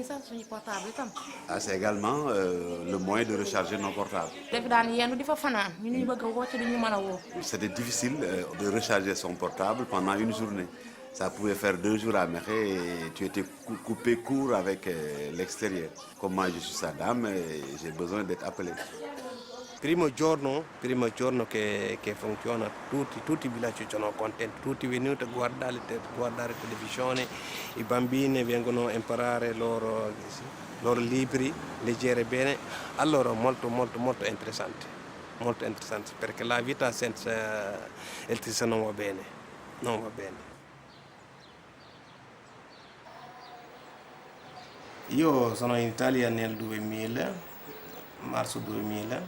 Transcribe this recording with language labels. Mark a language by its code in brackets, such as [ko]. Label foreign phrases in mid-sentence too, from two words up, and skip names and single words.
[fr] Ah, c'est également le moyen de recharger nos portables. C'était difficile de recharger son portable pendant une journée. Ça pouvait faire 2 jours à Mekhe et tu étais coupé court avec l'extérieur. Comme moi je suis sa dame, j'ai besoin d'être appelé. [it] Primo giorno che funziona, tutti i villaggi sono contenti, tutti venuti a guardare televisione, i bambini vengono a imparare loro libri, leggere bene, allora molto interessante, perché la vita senza elettricità non va bene, Io sono in Italia nel 2000, marzo 2000.